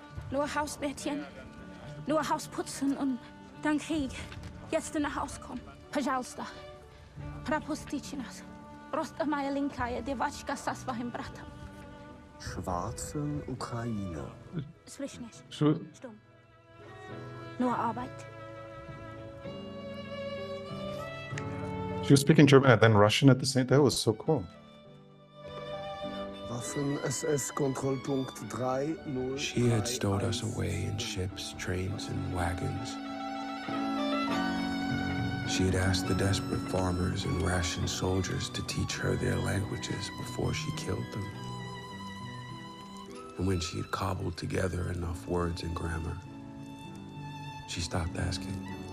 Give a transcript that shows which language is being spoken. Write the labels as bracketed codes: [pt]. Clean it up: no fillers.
[de] Nur Hausmädchen, nur Haus putzen und dann Krieg. Jetzt nach Haus kommen. [ru] Пожалуйста. Пропустите нас. Просто моя маленькая девочка со своим братом. [de] Schwarzen Ukraine. Sprich nicht. [en] She, [de] Stumm. Nur Arbeit. [en] she was speaking German and then Russian at the same time. That was so cool. [de] Waffen-SS-Kontrollpunkt 30. [en] She had stowed us away in ships, trains, and wagons. She had asked the desperate farmers and rationed soldiers to teach her their languages before she killed them. And when she had cobbled together enough words and grammar, she stopped asking.